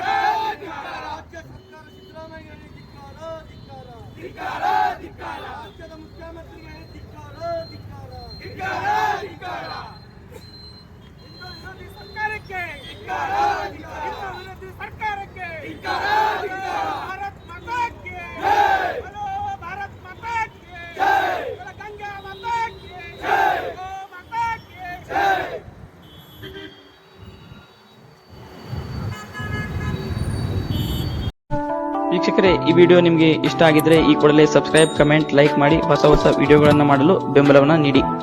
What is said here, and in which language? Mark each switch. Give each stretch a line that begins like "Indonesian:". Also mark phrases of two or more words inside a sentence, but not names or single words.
Kannada: ರಾಜ್ಯ ಸರ್ಕಾರ ಸಿದ್ದರಾಮಯ್ಯ ಹೇಳಿ ಧಿಕ್ಕಾರ ಧಿಕ್ಕಾರ. ರಾಜ್ಯದ ಮುಖ್ಯಮಂತ್ರಿಗೆ ಹೇಳಿ ಧಿಕ್ಕಾರ ಧಿಕ್ಕಾರ. ಹಿಂದೂ ವಿರೋಧಿ ಸರ್ಕಾರಕ್ಕೆ
Hindi: भारत माता की जय, बोलो भारत माता की जय, बोलो गंगा माता की जय, गो माता की जय.
Kannada: ವೀಕ್ಷಕರೇ, ಈ ವಿಡಿಯೋ ನಿಮಗೆ ಇಷ್ಟ ಆಗಿದ್ರೆ ಈ ಕೂಡಲೇ
English: subscribe, comment, like
Kannada: ಮಾಡಿ ಹೊಸ ವಿಡಿಯೋಗಳನ್ನು ಮಾಡಲು ಬೆಂಬಲವನ್ನು ನೀಡಿ.